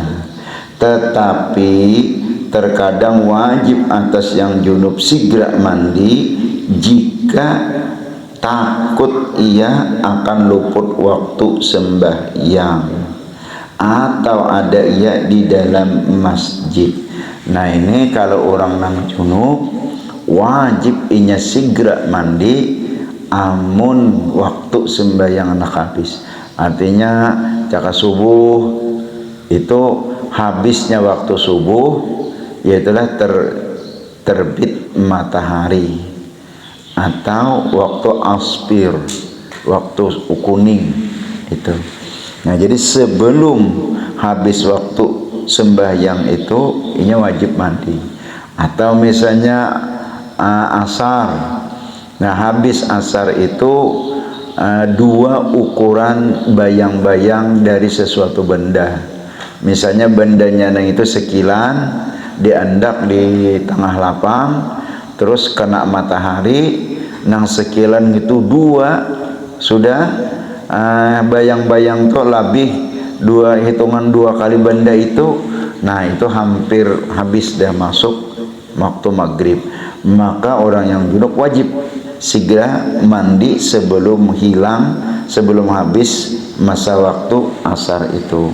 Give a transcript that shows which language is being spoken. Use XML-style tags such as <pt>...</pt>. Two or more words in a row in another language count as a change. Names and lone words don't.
<id>Tetapi terkadang wajib atas yang junub segera mandi jika takut ia akan luput waktu sembahyang, atau ada ia di dalam masjid.</id> <bjn>Nah ini kalau orang nang junub wajib inya segera mandi amun waktu sembahyang anak habis.</bjn> <id>Artinya jika subuh itu habisnya waktu subuh, yaitulah terbit matahari, atau waktu aspir, waktu kuning itu. Nah jadi sebelum habis waktu sembahyang itu ini wajib mandi. Atau misalnya asar, nah habis asar itu dua ukuran bayang-bayang dari sesuatu benda. Misalnya bendanya itu sekilan,</id> <bjn>diandak di tengah lapang, terus kena matahari, nang sekilan itu dua sudah bayang-bayang tuh lebih hitungan dua kali benda itu.</bjn> <id>Nah itu hampir habis dah masuk waktu maghrib, maka orang yang junub wajib segera mandi sebelum sebelum habis masa waktu asar itu.</id>